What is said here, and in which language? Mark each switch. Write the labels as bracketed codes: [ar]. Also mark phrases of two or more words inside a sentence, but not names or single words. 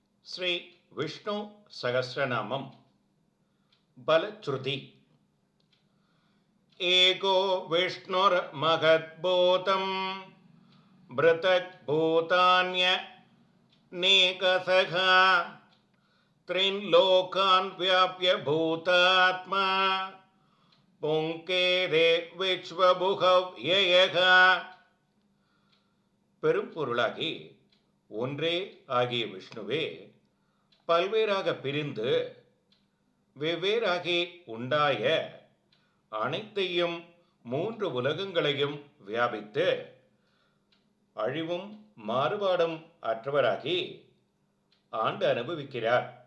[sa] श्री विष्णु सहस्रनामम बलश्रुति एको विष्णुर्महद्भूतं भृतग्भूतान्यनेकसः त्रिलोकान् व्याप्य भूतात्मा पुङ्केदे विश्वभुगव्ययः [ta] பெரும்பொருளாகி ஒன்றே ஆகிய விஷ்ணுவே பல்வேறாக பிரிந்து வெவ்வேறாகி உண்டாய அனைத்தையும் மூன்று உலகங்களையும் வியாபித்து அழிவும் மாறுபாடும் அற்றவராகி ஆண்டு அனுபவிக்கிறார்.